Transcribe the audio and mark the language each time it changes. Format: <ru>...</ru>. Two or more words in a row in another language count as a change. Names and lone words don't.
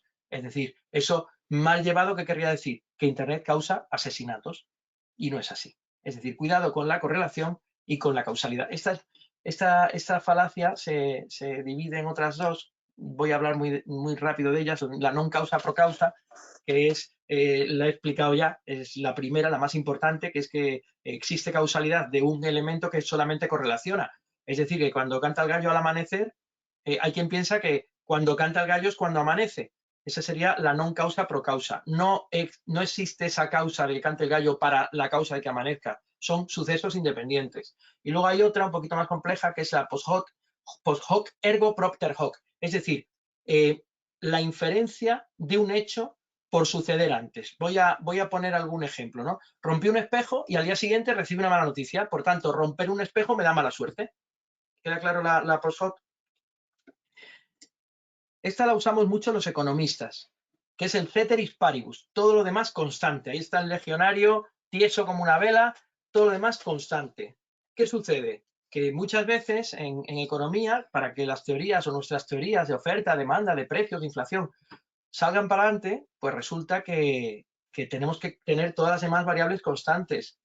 <es>Es decir, eso mal llevado, ¿qué querría decir? Que Internet causa asesinatos y no es así. Es decir, cuidado con la correlación y con la causalidad. Esta falacia se divide en otras dos. Voy a hablar muy rápido de ellas. La</es> <la>non causa pro causa,</la> <es>que es, la he explicado ya, es la primera, la más importante, que es que existe causalidad de un elemento que solamente correlaciona. Es decir, que cuando canta el gallo al amanecer, hay quien piensa que cuando canta el gallo es cuando amanece. Esa sería la</es> <la>non causa pro causa.</la> <es>No existe esa causa de que cante el gallo para la causa de que amanezca. Son sucesos independientes. Y luego hay otra un poquito más compleja que es la</es> <la>post hoc ergo propter hoc.</la> <es>Es decir, la inferencia de un hecho por suceder antes. Voy a poner algún ejemplo, ¿no? Rompí un espejo y al día siguiente recibí una mala noticia. Por tanto, romper un espejo me da mala suerte. ¿Queda claro la</es> <la>post hoc?</la> <es>Esta la usamos mucho los economistas, que es el</es> <la>ceteris paribus,</la> <es>todo lo demás constante. Ahí está el legionario, tieso como una vela, todo lo demás constante. ¿Qué sucede? Que muchas veces en economía, para que las teorías o nuestras teorías de oferta, demanda, de precios, de inflación, salgan para adelante, pues resulta que tenemos que tener todas las demás variables constantes.</es>